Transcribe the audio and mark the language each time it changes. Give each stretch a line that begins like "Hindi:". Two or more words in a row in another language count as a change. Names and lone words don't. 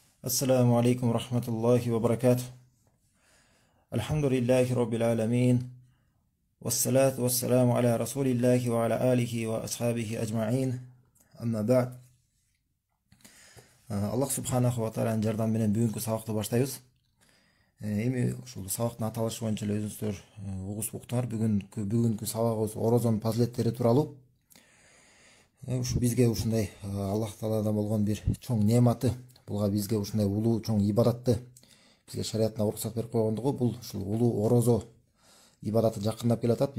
Arabic: السلام عليكم ورحمة الله وبركاته. الحمد لله رب العالمين، والصلاة والسلام على رسول الله وعلى آله وأصحابه أجمعين. أما بعد. الله سبحانه وتعالى
Kyrgyz: жардам менен бүгүнкү сабакты баштайбыз. Эми ушул сабактын аталышы боюнча эле өзүңүздөр угуп уктуңар. Бүгүнкү сабагыбыз орозонун фазилеттери тууралуу. Ушу бизге ушундай Аллах Тааладан болгон бир чоң неаматы, булга бизге ушундай улуу чоң ибадатты бизге шариятына уруксат берип койгондугу, бул ушул улуу орозо ибадаты жакындап келатат.